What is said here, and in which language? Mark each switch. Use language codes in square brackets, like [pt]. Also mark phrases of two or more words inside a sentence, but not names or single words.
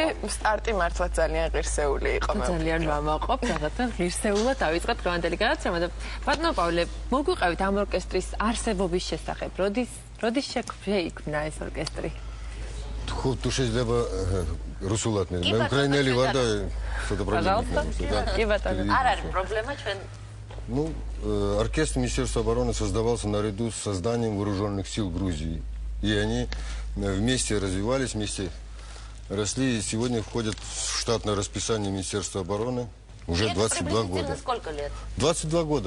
[ka] სტარტი მართლაც ძალიან ღირსეული იყო. ძალიან ვამაყობ, რაღაცა ღირსეულად დავიწყეთ დღევანდელი გადაცემა და ბატონო პავლე, მოგვიყევით ამ ორკესტრის არსებობის შესახებ. როდის შეიქმნა ეს ორკესტრი? თუ შეიძლება რუსულად მე უკრაინელი ვარ და [ru] что-то проблема. [ka] არ არის პრობლემა ჩვენ. [ru] Ну, оркестр Министерства обороны создавался наряду с созданием вооруженных сил Грузии. И они вместе развивались, вместе росли и сегодня входят в штатное расписание Министерства обороны. Уже 22 года. Сколько лет? 22 года.